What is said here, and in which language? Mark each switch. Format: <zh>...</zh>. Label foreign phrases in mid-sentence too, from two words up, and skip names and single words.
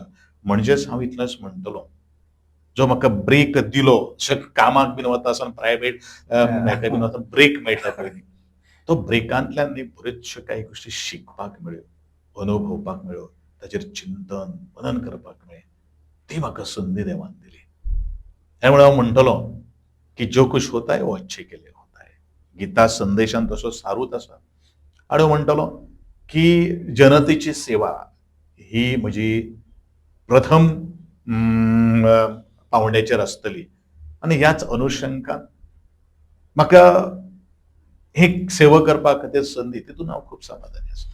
<kok>म्हणजेच हांव इतलेंच म्हणटलों, जो म्हाका ब्रेक दिलो, जशें कामाक बीन वता आसतना प्रायवेट हाका बीन वता ब्रेक मेळटा पळय न्ही, तो ब्रेकांतल्यान न्ही बऱ्योचश्यो काही गोश्टी शिकपाक मेळ्ळ्यो, अनुभवपाक मेळ्ळ्यो, ताचेर चिंतन, मनन करपाक मेळ्ळें. ती म्हाका संदी देवान दिली. त्यामुळे हांव म्हणटलों की</kok> <hi>जो कुछ होता है वो अच्छे के लिए होता है.</hi> <kok>गीता संदेशान तसो सारूच आसा. आनी हांव म्हणटलों की जनतेची सेवा ही म्हजी प्रथम पावंड्याचेर आसतली आनी ह्याच अनुशंगान म्हाका ही सेवा करपा खातीर संदी तितून हांव खूब समाधानी आसा.</kok>